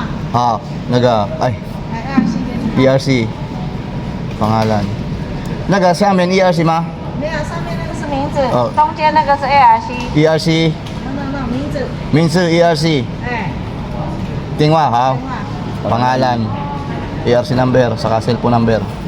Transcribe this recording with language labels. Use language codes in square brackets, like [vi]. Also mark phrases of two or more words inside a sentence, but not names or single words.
[zh] 好，那个哎 AIC 电话。 [tl] ，ERC pangalan。 [zh] 那个下面 ERC 吗没有，上面那个是名字，哦中间那个是 AIC。？ERC No，名字。名字 ERC。哎。電話好。电话。 [en] Pangalan, ERC number, saka cellphone number.